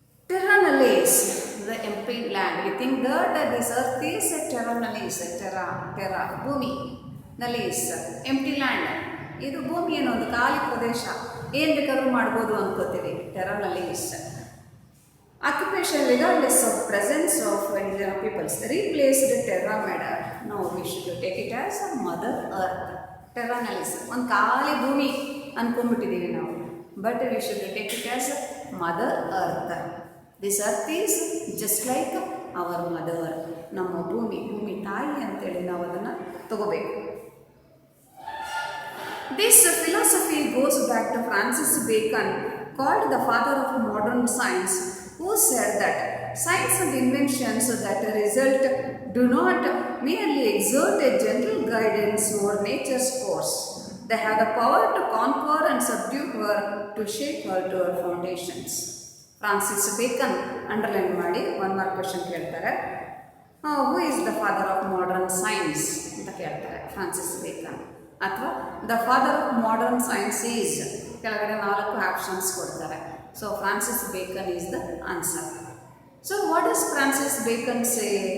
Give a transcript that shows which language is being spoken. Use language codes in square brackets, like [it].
[en] Terra nullius, the empty land. We think that this earth is terra nullius. Terra ಭೂಮಿ, nullius empty land. [kn] ಇದು ಭೂಮಿ ಏನೋ ಒಂದು ಖಾಲಿ ಪ್ರದೇಶ, ಏನು ಬೇಕಾದ್ರೂ ಮಾಡ್ಬೋದು ಅನ್ಕೋತೀವಿ. ಟೆರ್ರನಲೀಸ್. [en] Occupation regardless of presence of indigenous peoples. Replaced terra matter. No, we should take it as a mother earth. [kn] Terranalist. ಒಂದು ಖಾಲಿ ಭೂಮಿ ಅಂದ್ಕೊಂಡ್ಬಿಟ್ಟಿದ್ದೀವಿ ನಾವು. [en] But we should take it as mother earth. This earth is just like our mother. [kn] ನಮ್ಮ ಭೂಮಿ ತಾಯಿ ಅಂತೇಳಿ ನಾವು ಅದನ್ನು ತಗೋಬೇಕು. [en] This philosophy goes back to Francis Bacon, called the father of modern science, who said that science and inventions that result do not merely exert a gentle guidance over nature's course. They have the power to conquer and subdue her, to shape her to her foundations. [kn] Francis beacon underline ಮಾಡಿ [en] one mark question [kn] ಕೇಳ್ತಾರೆ. [en] who is the father of modern science [kn] ಅಂತ ಕೇಳ್ತಾರೆ [en] Francis Bacon. ಅಥವಾ the father of modern science is, [kn] ಕೆಳಗಡೆ 4 options ಕೊಡ್ತಾರೆ. [en] So Francis Bacon is the answer. So what is Francis Bacon say?